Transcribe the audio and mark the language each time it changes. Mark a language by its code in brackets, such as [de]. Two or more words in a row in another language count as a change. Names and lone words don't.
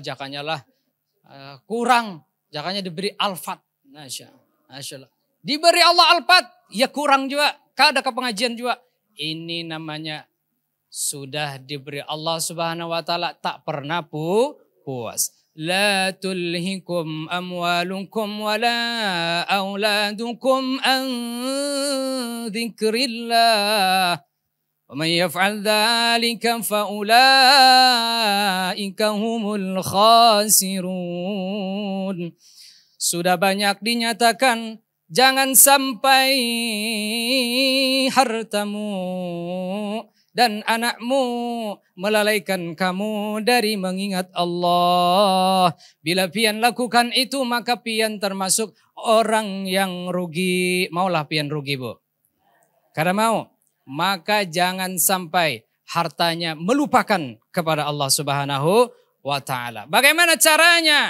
[bjn] Jakanya lah kurang. Jakanya diberi Alphard. [ar] ما شاء الله. [bjn] Diberi Allah Alphard. Ya kurang juga. Kada ke pengajian juga. Ini namanya sudah diberi [ar] الله سبحانه وتعالى [bjn] tak pernah puas. [ar] لا تلهكم أموالكم ولا أولادكم عن ذكر الله. ومن يفعل ذلك فأولئك هم الخاسرون. [bjn] Sudah banyak dinyatakan. Jangan sampai hartamu dan anakmu melalaikan kamu dari mengingat Allah. Bila pian lakukan itu maka pian termasuk orang yang rugi. Maulah pian rugi, Bu? Karena mau. Maka jangan sampai hartanya melupakan kepada [ar] الله سبحانه وتعالى. [bjn] Bagaimana caranya?